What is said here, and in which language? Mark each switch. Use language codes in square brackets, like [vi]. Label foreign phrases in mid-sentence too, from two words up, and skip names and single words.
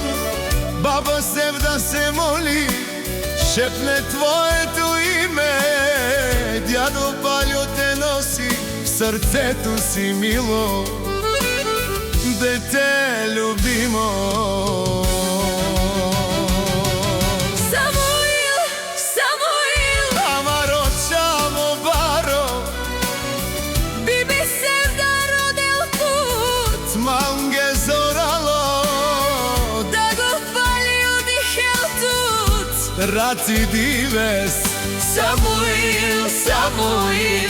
[bg] Баба Севда се моли, шепне твоето име. Дядо Пајло те носи в сърцето си мило, дете любимо. Самуил, Самуил, [rom] Амаро чамо баро, биби Севда родил пут, манге зорало, да го Пајло дихел тут. раци дивес. Самуил, Самуил,